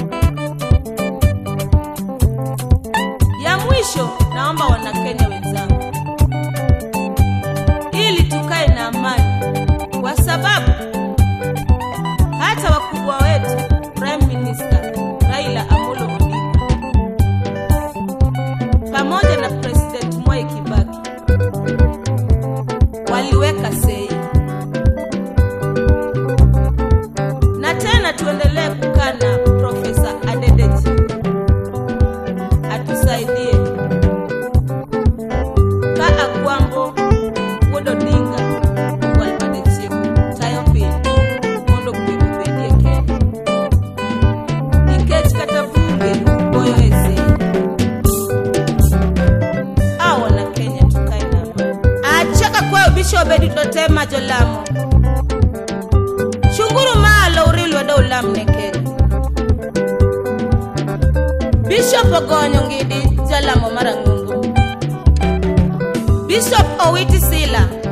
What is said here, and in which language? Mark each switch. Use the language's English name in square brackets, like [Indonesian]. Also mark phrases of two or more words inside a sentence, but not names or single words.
[Swahili] Ya mwisho, naomba Wanakenya wenzangu, ili tukae na amani, kwa sababu hata wakubwa wetu Prime Minister Raila Amolo Odinga pamoja na President Mwai Kibaki waliweka sei. Na tena tuendelee kukaa na Profesa Adedeji atusaidie ka Agwambo Wodo Dinga Walpadecheko [Luo (Kenya and Tanzania)] tayo piny mondo kwe obedie Kenya. Nikech kata bunge goyo sei. [Swahili] Wana Kenya tukae na amani. [Luo (Kenya and Tanzania)] Achaka kwa Bishop Edito Tema Jolamo. Shunguru malo urilwe do ulamne Kenya. Bishop Ogonyo Ngidi Jalamo Marangungu. Bishop Owiti Sila.